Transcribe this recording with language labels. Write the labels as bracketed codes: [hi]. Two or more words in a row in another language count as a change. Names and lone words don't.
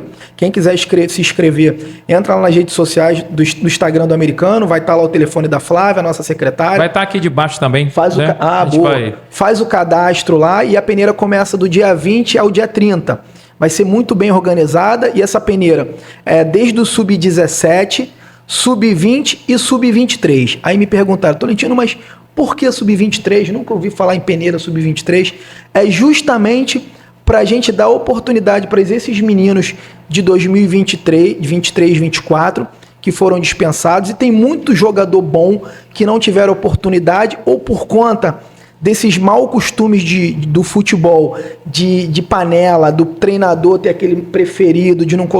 [pt] Quem quiser se inscrever, entra lá nas redes sociais do Instagram do americano, vai estar lá o telefone da Flávia, nossa secretária. Vai estar aqui debaixo também. Faz o cadastro lá e a peneira começa do dia 20 ao dia 30. Vai ser muito bem organizada e essa peneira é desde o sub-17, sub-20 e sub-23. Aí me perguntaram, Tolentino, mas por que sub-23? Nunca ouvi falar em peneira sub-23. É justamente para a gente dar oportunidade para esses meninos de 2023, 23, 24, que foram dispensados. E tem muito jogador bom que não tiveram oportunidade ou por conta desses maus costumes do futebol, de panela, do treinador ter aquele preferido, de não colocar